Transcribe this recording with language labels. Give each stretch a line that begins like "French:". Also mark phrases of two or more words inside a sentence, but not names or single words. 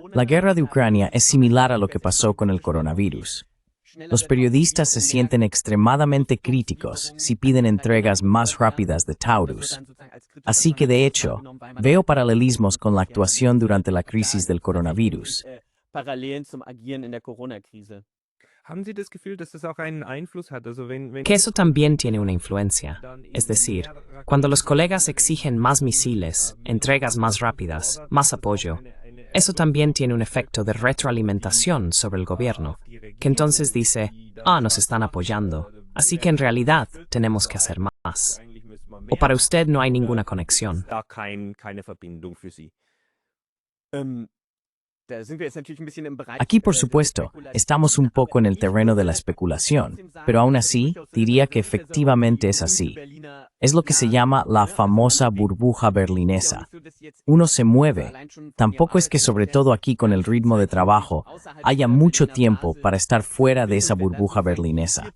Spanish: La guerra de Ucrania es similar a lo que pasó con el coronavirus. Los periodistas se sienten extremadamente críticos si piden entregas más rápidas de Taurus. Así que, de hecho, veo paralelismos con la actuación durante la crisis del coronavirus.
German: Parallelen zum Agieren in der Corona-Krise. Haben Sie das Gefühl, dass das auch einen Einfluss hat? Also wenn
Spanish: Que eso también tiene una influencia. Es decir, cuando los colegas exigen más misiles, entregas más rápidas, más apoyo, eso también tiene un efecto de retroalimentación sobre el gobierno, que entonces dice, nos están apoyando, así que en realidad tenemos que hacer más. ¿O para usted no hay ninguna conexión?
German: da keine Verbindung für Sie? Da sind wir jetzt natürlich ein bisschen im Bereich
Spanish: Aquí, por supuesto, estamos un poco en el terreno de la especulación, pero aún así, diría que efectivamente es así. Es lo que se llama la famosa burbuja berlinesa. Uno se mueve. Tampoco es que, sobre todo aquí con el ritmo de trabajo, haya mucho tiempo para estar fuera de esa burbuja berlinesa.